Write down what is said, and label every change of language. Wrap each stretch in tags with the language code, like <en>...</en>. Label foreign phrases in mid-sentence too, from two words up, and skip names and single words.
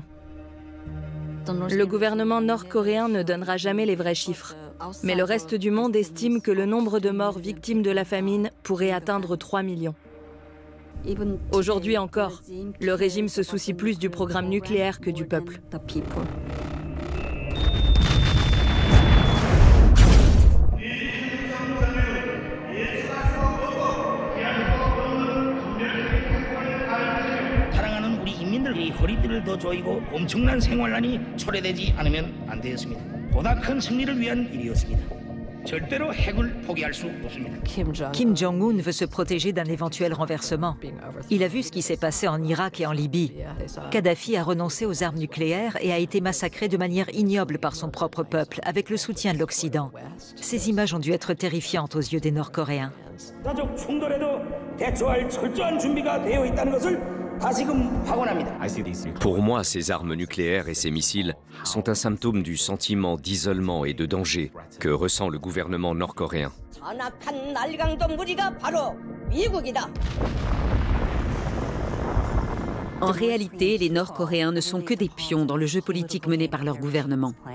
<fr>Le gouvernement nord-coréen ne donnera jamais les vrais chiffres. Mais le reste du monde estime que le nombre de morts victimes de la famine pourrait atteindre 3 millions. Aujourd'hui encore, le régime se soucie plus du programme nucléaire que du peuple.</fr> <ko>허리띠를 더 조이고 엄청난 생활난이 초래되지 않으면 안 되었습니다. 보다 큰 승리를 위한 일이었습니다. 절대로 핵을 포기할 수 없습니다.</ko> <fr>Kim Jong-un veut se protéger d'un éventuel renversement. Il a vu ce qui s'est passé en Irak et en Libye. Kadhafi a renoncé aux armes nucléaires et a été massacré de manière ignoble par son propre peuple, avec le soutien de l'Occident. Ces images ont dû être terrifiantes aux yeux des Nord-Coréens.</fr> <ko>가족 충돌에도 대처할 철저한 준비가 되어 있다는 것을</ko> <fr>Pour moi, ces armes nucléaires et ces missiles sont un symptôme du sentiment d'isolement et de danger que ressent le gouvernement nord-coréen. En réalité, les Nord-Coréens ne sont que des pions dans le jeu politique mené par leur gouvernement.</fr>